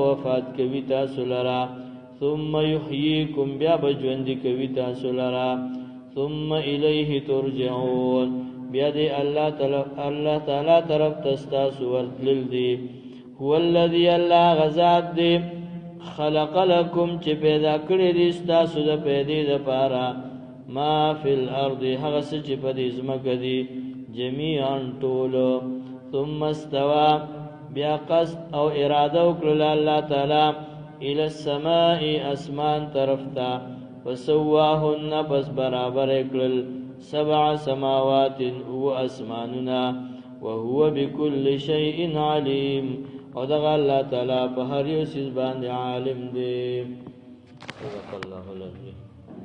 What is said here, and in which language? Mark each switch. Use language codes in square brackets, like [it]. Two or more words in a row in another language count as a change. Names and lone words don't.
[ps] وفات کوي تاسو لرا [ar] ثم یحییکم [ps] بیا به ژوند کوي تاسو لرا [ar] ثم الیه ترجعون [ps] بیا دې الله تعالی طرف تاسو ورتلل دي [ar] هو الذی [ps] الله غزاد دې [ar] خلق لكم [ps] چې پیدا کړی دي تاسو د پیدې لپاره [ar] ما فی الارض [ps] هغه څه چې په دې ځمکه دي جميعا ټول [ar] ثم استوى [ps] بیا قصد او اراده وکړه الله تعالی [ar] الى السماء [ps] اسمان طرف ته فسواهن پس برابر کړل 7 سماوات هو اسماننا [ar] وهو بكل شيء عليم [ps] او دغه الله تعالی په هر یو څه باندې عالم دی. [ar] صدق الله العظیم.